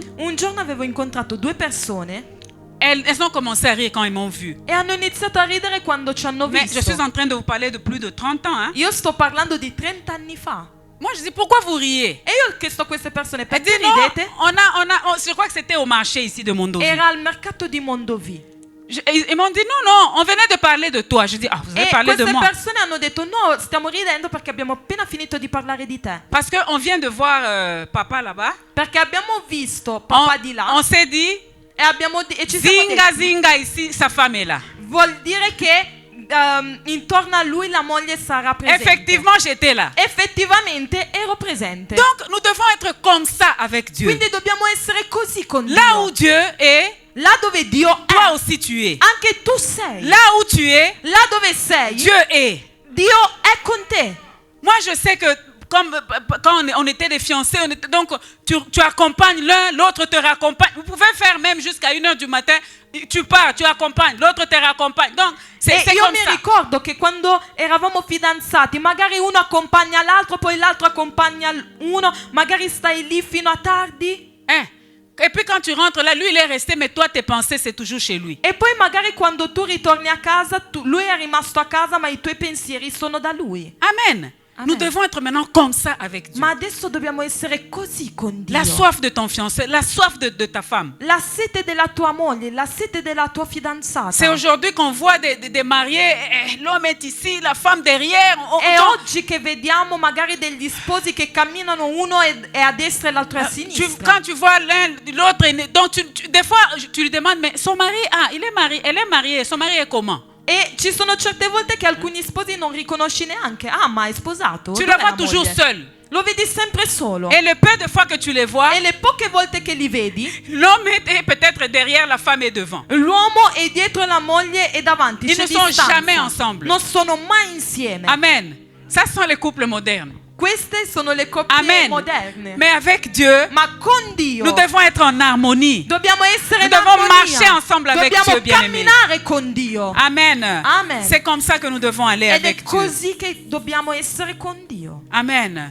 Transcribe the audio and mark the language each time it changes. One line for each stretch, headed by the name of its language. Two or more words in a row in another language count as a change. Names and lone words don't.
Italian: Un giorno avevo incontrato due persone
French: Elles ont commencé à rire quand ils m'ont vu.
Italian: e hanno iniziato a ridere quando ci hanno
French: Mais je
Italian: visto.
French: suis en train de vous parler de plus de 30 ans. Hein.
Italian: Io sto parlando di 30 anni fa.
French: Moi, je dis, pourquoi vous riez?
Italian: E io ho chiesto a queste persone,
French: Elle
Italian: perché
French: dit, non,
Italian: ridete?
French: je crois que c'était au marché ici de Mondovi.
Italian: Era al mercato di Mondovi.
French: Ils m'ont dit, non, on venait de parler de toi. Je dis, ah, vous avez
Italian: E
French: parlé de
Italian: queste
French: moi.
Italian: persone hanno detto, no, stiamo ridendo perché abbiamo appena finito di parlare di te.
French: Parce qu'on vient de voir papa là-bas.
Italian: Perché abbiamo visto papà di là
French: On s'est dit,
Italian: e ci siamo zinga, detti,
French: zinga, ici, sa femme est là.
Italian: vuol dire che intorno a lui la moglie sarà presente.
French: Effectivement, j'étais là.
Italian: Effettivamente ero presente.
French: Donc, nous devons être comme ça avec Dieu.
Italian: Quindi dobbiamo essere così con
French: Là
Italian: Dio.
French: où Dieu est,
Italian: Là dove Dio
French: toi
Italian: è,
French: aussi tu es.
Italian: anche tu sei.
French: Là où tu es,
Italian: Là dove sei,
French: Dieu est.
Italian: Dio è con te.
French: Moi, je sais que comme quand on était des fiancés, donc tu accompagnes l'un, l'autre te raccompagne. Vous pouvez faire même jusqu'à 1h du matin, tu pars, tu accompagnes, l'autre te raccompagne. Donc, c'est
Italian: io
French: comme
Italian: mi
French: ça.
Italian: ricordo che quando eravamo fidanzati, magari uno accompagna l'altro, poi l'altro accompagna uno, magari stai lì fino a tardi.
French: Et puis quand tu rentres là, lui il est resté, mais toi tes pensées c'est toujours chez lui.
Italian: E poi magari quando tu ritorni a casa, lui è rimasto a casa, ma i tuoi pensieri sono da lui. Amen.
French: Nous devons être maintenant comme ça avec Dieu.
Italian: Ma adesso dobbiamo essere così con Dio.
French: La soif de ton fiancé, la soif de ta femme.
Italian: La sete della tua moglie, la sete della tua fidanzata.
French: C'est aujourd'hui qu'on voit des mariés, l'homme est ici, la femme derrière.
Italian: È oggi che vediamo magari degli sposi che camminano, uno è a destra e l'altro è a sinistra.
French: Quand tu vois l'un, l'autre, donc des fois tu lui demandes, mais son mari, il est marié, elle est mariée, son mari est comment?
Italian: E ci sono certe volte che alcuni sposi non riconosci neanche. Ma è sposato?
French: Tu
Italian: Dov'è
French: le vois
Italian: la
French: toujours
Italian: moglie?
French: seul.
Italian: Lo vedi sempre solo.
French: Et le peu de fois que tu les vois,
Italian: E le poche volte che li vedi,
French: l'homme est peut-être derrière, la femme est devant.
Italian: l'uomo è dietro la moglie e davanti.
French: Ils
Italian: C'è
French: ne sont
Italian: distanza.
French: jamais ensemble.
Italian: Non sono mai insieme. Amen.
French: Ça sont les couples modernes.
Italian: Queste sono le coppie Amen. moderne.
French: Mais avec Dieu,
Italian: Ma con Dio
French: nous devons être en harmonie.
Italian: dobbiamo essere
French: Nous
Italian: in
French: devons
Italian: armonia.
French: marcher ensemble avec
Italian: Dobbiamo
French: Dieu, bien-aimé.
Italian: camminare con Dio. Amen. Amen.
French: C'est comme ça que nous devons aller
Italian: Ed è
French: avec Dieu.
Italian: così che dobbiamo essere con Dio. Amen.